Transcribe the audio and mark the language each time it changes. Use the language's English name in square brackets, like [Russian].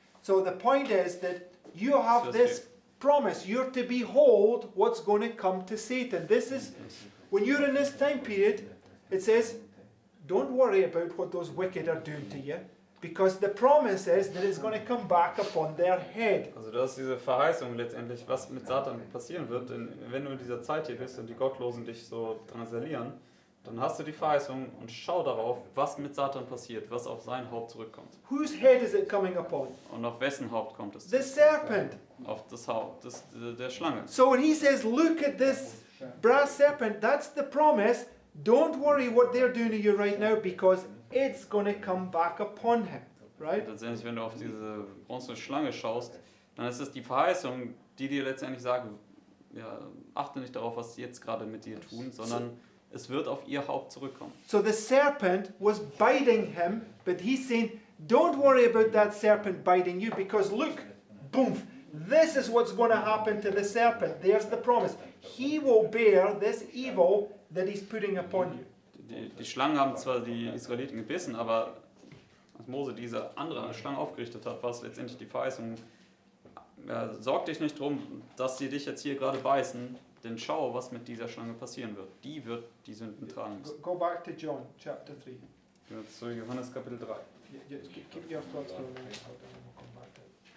[English] So the point is that you have this promise. You're to behold what's going to come to Satan. This is, when you're in this time period, it says, don't worry about what those wicked are doing to you, because the promise is that it's going to come back upon their head. [German] Also du hast diese Verheißung letztendlich, was mit Satan passieren wird, denn wenn du in dieser Zeit hier bist und die Gottlosen dich so drangsalieren, dann hast du die Verheißung und schau darauf, was mit Satan passiert, was auf sein Haupt zurückkommt. [English] Whose head is it coming upon? [German] Und auf wessen Haupt kommt es? [English] The serpent. [German] Auf das Haupt der Schlange. [English] So when he says, look at this brass serpent, that's the promise. Don't worry what they're doing to you right now, because it's going to come back upon him, right? [German] Letztendlich, wenn du auf diese bronzene Schlange schaust, dann ist es die Verheißung, die dir letztendlich sagt, ja, achte nicht darauf, was sie jetzt gerade mit dir tun, sondern es wird auf ihr Haupt zurückkommen. [English] So the serpent was biting him, but he's saying, don't worry about that serpent biting you, because look, boom, this is what's going to happen to the serpent. There's the promise. He will bear this evil that he's putting upon you. [German] Die Schlangen haben zwar die Israeliten gebissen, aber als Mose diese andere Schlange aufgerichtet hat, war es letztendlich die Verheißung, ja, sorg dich nicht drum, dass sie dich jetzt hier gerade beißen, denn schau, was mit dieser Schlange passieren wird. Die wird die Sünden tragen müssen. [English] Go back to John chapter 3. [German] Jetzt zu Johannes Kapitel 3. [English] Keep your thoughts going. We'll come back to it.